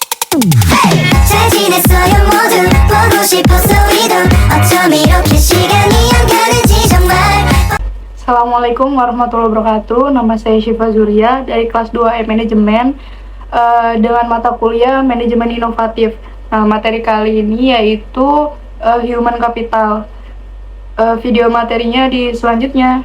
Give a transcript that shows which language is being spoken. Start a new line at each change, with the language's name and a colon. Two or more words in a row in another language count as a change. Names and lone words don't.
Korean: 잘 지냈어요 모두 보고 싶어서 우리도 어쩜 이렇게 시간이 안 가는지 정말.
Arabic: السلام عليكم ورحمة الله وبركاته.
Indonesian: Nama saya Syifa Zuria dari kelas 2 Manajemen dengan mata kuliah Manajemen Inovatif. Nah, materi kali ini yaitu
English: Human Capital.
Indonesian: Video materinya di selanjutnya.